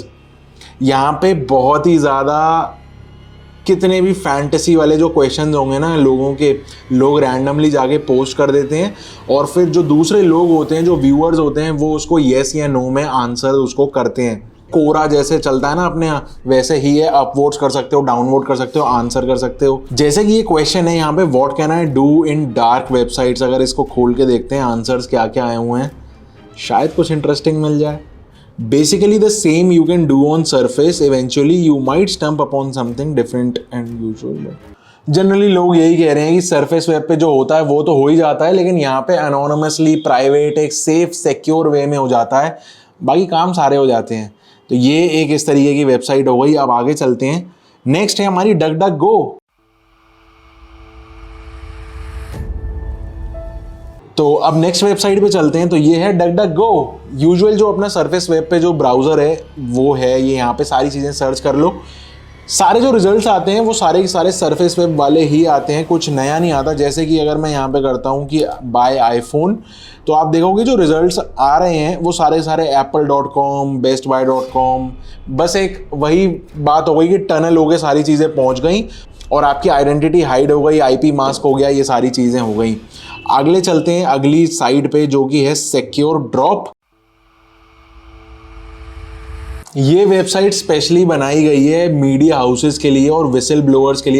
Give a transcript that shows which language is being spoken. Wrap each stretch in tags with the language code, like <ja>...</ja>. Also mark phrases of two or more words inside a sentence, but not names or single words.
<hi>यहाँ पे बहुत ही ज़्यादा कितने भी फैंटेसी वाले जो क्वेश्चंस होंगे ना लोग रैंडमली जाके पोस्ट कर देते हैं, और फिर जो दूसरे लोग होते हैं, जो व्यूअर्स होते हैं, वो उसको येस या नो में आंसर उसको करते हैं। कोरा जैसे चलता है ना अपने यहाँ, वैसे ही है। अपवोट्स कर सकते हो, डाउनवोट कर सकते हो, आंसर कर सकते हो। जैसे कि ये क्वेश्चन है यहाँ पे,</hi> <en>what can I do in dark websites.</en> <hi>अगर इसको खोल के देखते हैं आंसर्स क्या क्या आए हुए हैं, शायद कुछ इंटरेस्टिंग मिल जाए।</hi> <en>Basically the same you can do on surface. Eventually you might stumble upon something different and usual.</en> <hi>जनरली लोग यही कह रहे हैं कि</hi> <en>surface web</en> <hi>पे जो होता है वो तो हो ही जाता है, लेकिन यहाँ पे</hi> <en>anonymously private</en> <hi>एक</hi> <en>safe secure way</en> <hi>में हो जाता है, बाकी काम सारे हो जाते हैं। तो ये एक इस तरीके की वेबसाइट हो गई। अब आगे चलते हैं। नेक्स्ट है हमारी DuckDuckGo। तो अब नेक्स्ट वेबसाइट पे चलते हैं। तो ये है DuckDuckGo। यूजुअल जो अपना</hi> <en>surface web</en> <hi>पे जो ब्राउज़र है वो है ये। यहाँ पे सारी चीज़ें सर्च कर लो, सारे जो रिजल्ट्स आते हैं वो सारे के सारे</hi> <en>surface web</en> <hi>वाले ही आते हैं, कुछ नया नहीं आता। जैसे कि अगर मैं यहाँ पे करता हूँ कि</hi> <en>buy iPhone,</en> <hi>तो आप देखोगे जो रिजल्ट्स आ रहे हैं वो सारे apple.com, bestbuy.com। बस एक वही बात हो गई कि टनल हो गए, सारी चीज़ें पहुँच गई और आपकी</hi> <en>identity hide</en> <hi>हो गई,</hi> <en>IP mask</en> <hi>हो गया, ये सारी चीज़ें हो गई। अगले चलते हैं अगली साइट पे जो कि है सिक्योर ड्रॉप। ये वेबसाइट स्पेशली बनाई गई है</hi> <en>media houses</en> <hi>के लिए और</hi> <en>whistle blowers</en> <hi>के लिए।</hi>